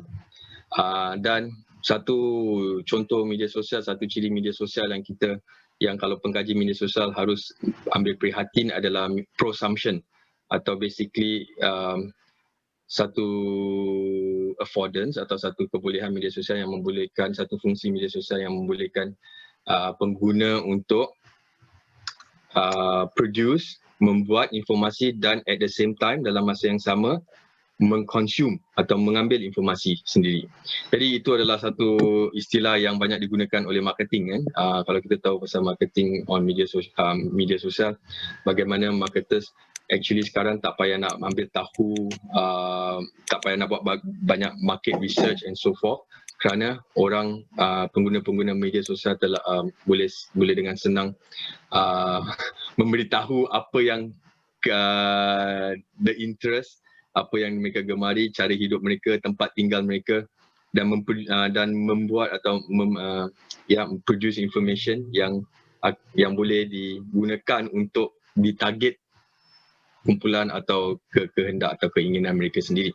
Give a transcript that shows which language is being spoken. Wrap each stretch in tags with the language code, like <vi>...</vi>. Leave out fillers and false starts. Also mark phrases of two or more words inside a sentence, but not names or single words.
<ms>Dan satu contoh media sosial, satu ciri media sosial yang kalau pengkaji media sosial harus ambil prihatin adalah prosumption, atau basically satu affordance atau satu kebolehan media sosial yang membolehkan, satu fungsi media sosial yang membolehkan pengguna untuk produce, membuat informasi dan</ms> <en>at the same time</en> <ms>dalam masa yang sama mengkonsum atau mengambil informasi sendiri. Jadi itu adalah satu istilah yang banyak digunakan oleh marketing kan. Kalau kita tahu pasal</ms> <en>marketing on</en> <ms>media sosial, bagaimana</ms> <en>marketers actually</en> <ms>sekarang tak payah nak ambil tahu, tak payah nak buat banyak</ms> <en>market research and so forth,</en> <ms>kerana orang pengguna-pengguna media sosial telah boleh dengan senang memberitahu apa yang</ms> <en>the interest,</en> <ms>apa yang mereka gemari, cara hidup mereka, tempat tinggal mereka, dan membuat atau</ms> <en>produce information</en> <ms>yang boleh digunakan untuk ditarget kumpulan atau kehendak atau keinginan mereka sendiri.</ms>